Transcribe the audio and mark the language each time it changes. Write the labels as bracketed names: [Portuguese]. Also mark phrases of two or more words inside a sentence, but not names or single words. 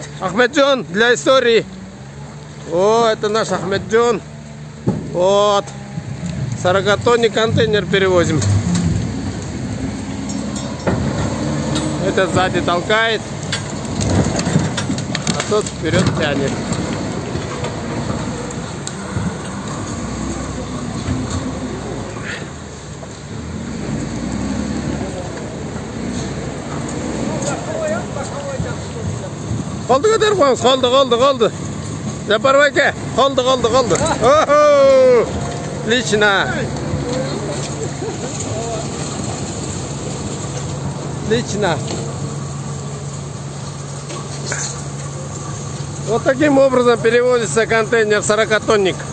[Russian] Ахмеджон, для истории. О, это наш Ахмеджон. Вот. 40-тонный контейнер перевозим. Этот сзади толкает, а тот вперед тянет. [Uzbek] Oldu ko'tarib qoldi. Japar aka, qoldi. Oho! [Russian] Отлично. Отлично. Вот таким образом перевозится контейнер 40-тонник.